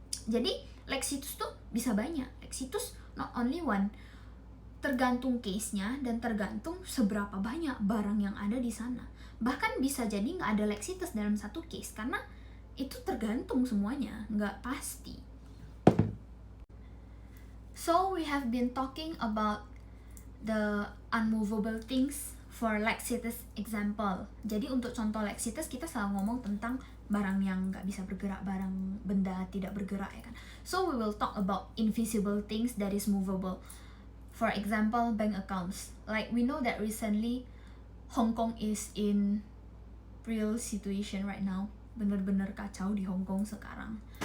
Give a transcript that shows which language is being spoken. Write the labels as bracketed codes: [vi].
[id] Jadi lex situs tuh bisa banyak, lex situs [en] not only one, [id] tergantung case-nya dan tergantung seberapa banyak barang yang ada di sana. Bahkan bisa jadi gak ada lex situs dalam satu case karena itu tergantung semuanya, gak pasti. [en] So we have been talking about the unmovable things for lex situs example. [id] Jadi untuk contoh lex situs kita selalu ngomong tentang barang yang nggak bisa bergerak, barang benda tidak bergerak ya kan. [en] So we will talk about invisible things that is movable. For example, bank accounts. Like we know that recently Hong Kong is in real situation right now. [id] Bener-bener kacau di Hong Kong sekarang.